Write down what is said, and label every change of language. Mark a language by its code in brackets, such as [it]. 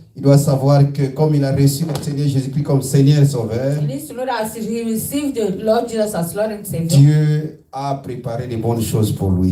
[fr] Il doit savoir que comme il a reçu le Seigneur Jésus-Christ comme Seigneur et Sauveur, [en] He needs to know that as he received the Lord Jesus as Lord and Savior, [fr] Dieu a préparé de bonnes choses pour lui.